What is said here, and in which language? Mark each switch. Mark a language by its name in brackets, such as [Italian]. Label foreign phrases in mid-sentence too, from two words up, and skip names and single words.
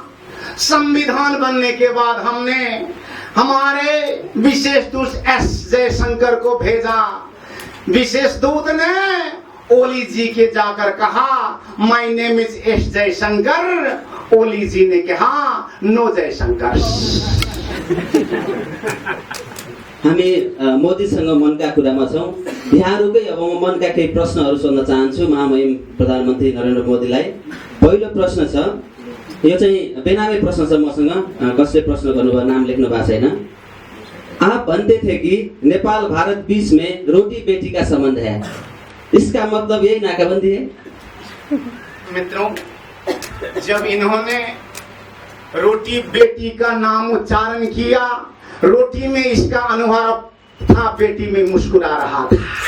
[Hindi] संविधान बनने के बाद हमने हमारे विशेष दूत एस जयशंकर को भेजा। विशेष दूत ने ओली जी के जाकर कहा, [English] My name is S Jaishankar. [Hindi] ओली जी ने कहा, नो जयशंकर। [Nepali] हामी मोदीसँग मनका कुरामा छौं। बिहारकै अब म मनका केही प्रश्नहरू सोध्न चाहन्छु महामहिम प्रधानमन्त्री नरेन्द्र मोदीलाई। पहिलो प्रश्न छ, यो चाहिँ बेनामी प्रश्न छ, मसँग कसले प्रश्न गर्नुभयो, नाम लेख्नु भएको छैन। [Hindi] आप भन्ते थे कि नेपाल भारत बीच में रोटी बेटी का संबंध है, इसका मतलब यही नाकाबंदी है? मित्रों, जब इन्होंने रोटी बेटी का नाम उच्चारण किया, रोटी में इसका अनुहार था, बेटी में मुस्कुरा रहा था।